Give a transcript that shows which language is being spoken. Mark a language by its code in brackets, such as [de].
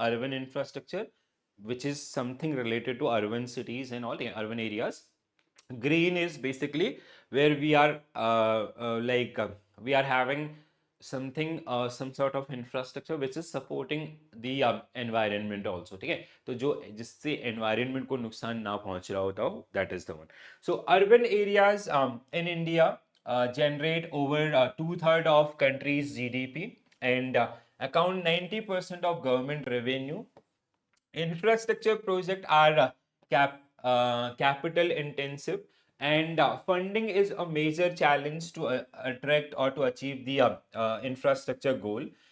[en] Urban infrastructure, which is something related to urban cities and all urban areas. Green is basically where we are we are having something some sort of infrastructure which is supporting the environment also. [hi] ठीक है, तो जो जिससे environment को नुकसान ना पहुंच रहा होता हो, [en] that is the one. So urban areas in India generate over 2/3 of country's GDP and account 90% of government revenue. Infrastructure projects are capital intensive, and funding is a major challenge to attract or to achieve the infrastructure goal.